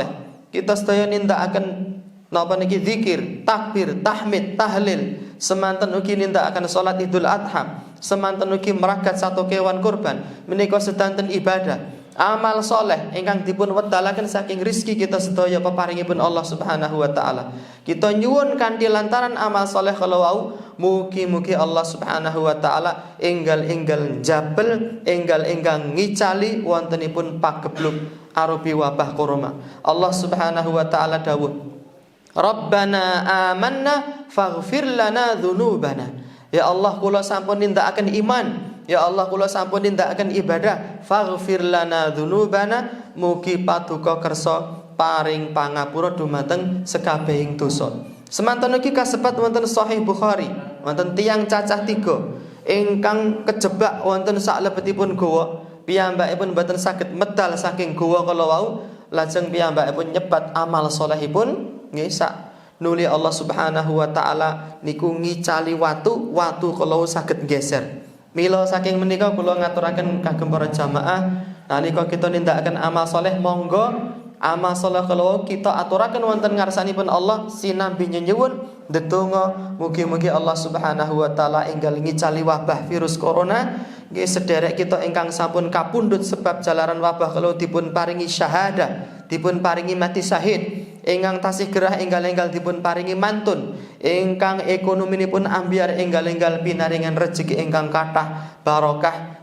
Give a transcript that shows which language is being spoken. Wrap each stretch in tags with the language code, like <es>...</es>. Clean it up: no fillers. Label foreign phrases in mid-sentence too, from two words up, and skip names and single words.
<jv>Kita sedaya nindakaken napa niki zikir, takbir, tahmid, tahlil, semanten ugi nindakaken salat Idul Adha, semanten ugi meragat satu kewan kurban, menika sedanten ibadah, amal soleh ingkang dipun wedalaken saking rizki kita sedaya peparingipun Allah</jv> <ar>سبحانه وتعالى.</ar> <jv>Kita nyuwun kanthi lantaran amal soleh kalau wau, mugi-mugi Allah</jv> <ar>سبحانه وتعالى</ar> <jv>enggal-enggal jabel, enggal-enggal ngicali wontenipun pagebluk arupi wabah corona.</jv> <ar>الله سبحانه وتعالى dawuh, ربنا آمنا فاغفر لنا ذنوبنا.</ar> <jv>Ya Allah kula sampun nindakaken iman, ya Allah kula sampun nindakaken ibadah,</jv> <ar>فاغفر لنا ذنوبنا,</ar> <jv>mugi paduka kersa paring pangapura dumateng sekabehing dosa. Semanten ugi kasebat wonten Sahih Bukhari, wonten tiyang cacah 3 ingkang kejebak wonten saklebetipun gowa, piyambakipun boten saged medal saking gowa kala wau, lajeng piyambakipun nyebat amal salehipun nggih sak nuli Allah</jv> <ar>سبحانه وتعالى</ar> <jv>niku ngicali watu kalau saged geser. Mila saking menika kula ngaturaken kagem para jamaah nalika kita nindakaken amal saleh, monggo amal saleh kalau kita aturaken wonten ngarsanipun Allah sinambi nyuwun ndedonga mugi-mugi Allah</jv> <ar>سبحانه وتعالى</ar> <jv>enggal ngicali wabah virus corona. Nggih sederek kita ingkang sampun kapundhut sebab jalaran wabah kalau dipun paringi syahadah, dipun paringi mati syahid, ingkang tasih gerah enggal-enggal dipun paringi mantun, ingkang ekonominipun ambyar enggal-enggal pinaringan rejeki ingkang kathah barokah.</jv>